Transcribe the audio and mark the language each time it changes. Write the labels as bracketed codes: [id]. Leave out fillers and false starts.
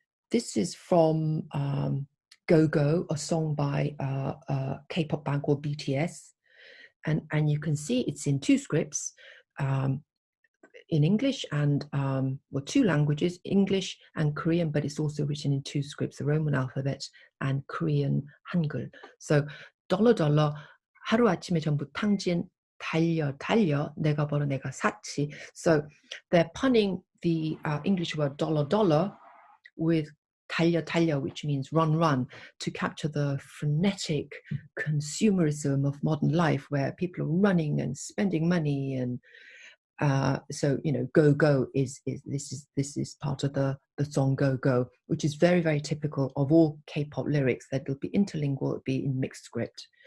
[en] This is from Go Go, a song by a K-pop band called BTS. And you can see it's in 2 scripts, in English and, well, 2 languages, English and Korean, but it's also written in 2 scripts, the Roman alphabet and Korean Hangul. [ko] So, $, 하루아침에 전부 탕진, 달려, 내가 벌어 내가 샀지. [en] So they're punning the English word $, with 달려, which means run, to capture the frenetic consumerism of modern life, where people are running and spending money. And so, you know, go is this is part of the song Go Go, which is very, very typical of all K-pop lyrics, that it'll be interlingual, it'll be in mixed script.